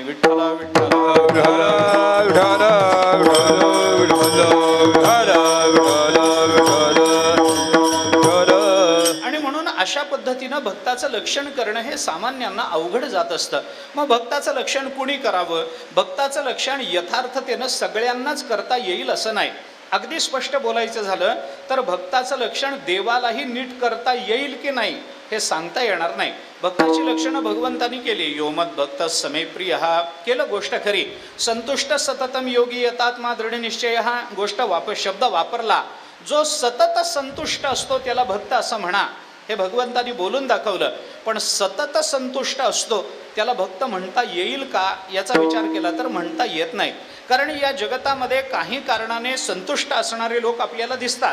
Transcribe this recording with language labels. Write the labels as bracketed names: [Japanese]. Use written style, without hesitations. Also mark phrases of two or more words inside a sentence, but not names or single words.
[Marathi] विठ्ठला विठ्ठला आणि म्हणून अशा पद्धतीनं भक्ताचं लक्षण करणं हे सामान्यांना अवघड जात असतं. मग भक्ताचं लक्षण कुणी करावं? भक्ताचं लक्षण यथार्थतेनं सगळ्यांनाच करता येईल असं नाही. अगदी स्पष्ट बोलायचं झालं तर भक्ताचं लक्षण देवालाही नीट करता येईल की नाही हे सांगता येणार नाही. भक्ताची लक्षणं भगवंतानी केली. [Sanskrit] यो मद भक्त समे प्रिय, [Marathi] केलं गोष्ट खरी. [Sanskrit] संतुष्ट सततम योगी यतात्मा दृढनिश्चय, [Marathi] हा गोष्ट शब्द वापरला. जो सतत संतुष्ट असतो त्याला भक्त असं म्हणा, हे भगवंतानी बोलून दाखवलं. पण सतत संतुष्ट असतो त्याला भक्त म्हणता येईल का याचा विचार केला तर म्हणता येत नाही. कारण या जगतामध्ये काही कारणाने संतुष्ट असणारे लोक आपल्याला दिसतात.